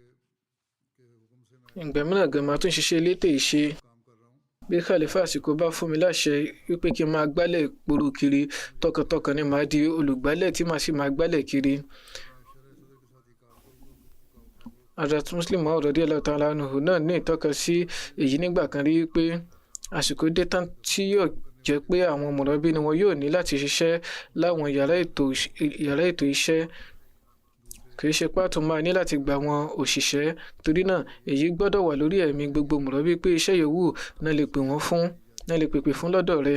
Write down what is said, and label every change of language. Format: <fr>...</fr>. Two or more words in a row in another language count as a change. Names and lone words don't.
<yo>Ìgbà mìíràn gan máa tún ṣiṣẹ́ elétò ìṣe. Bí Khalifa Siko bá fún mi láṣẹ wípé kí n máa gbálẹ̀ gbòòrò kiri, tọkàntọkàn ni màá di olùgbálẹ̀ tí màá sì máa gbálẹ̀ kiri. Hazrat Muslim Maud</yo> <ar>رضي الله تعالى عنه</ar> <yo>náà ní ìtọ́ka sí èyí nígbà kan rí pé àsìkò dé tán tí yóò jẹ́ pé àwọn mọ̀rọ́bí ni wọn yóò ní láti ṣiṣẹ́ láwọn yàrá ètò iṣẹ́. Kì í ṣe pàtó máa ní láti gba àwọn òṣìṣẹ́, torí náà èyí gbọ́dọ̀ wà lórí ẹ̀mí gbogbo mọ̀rọ́bí pé iṣẹ́ yòówù náà lè pèpè fún lọ́dọ̀ rẹ̀.</yo>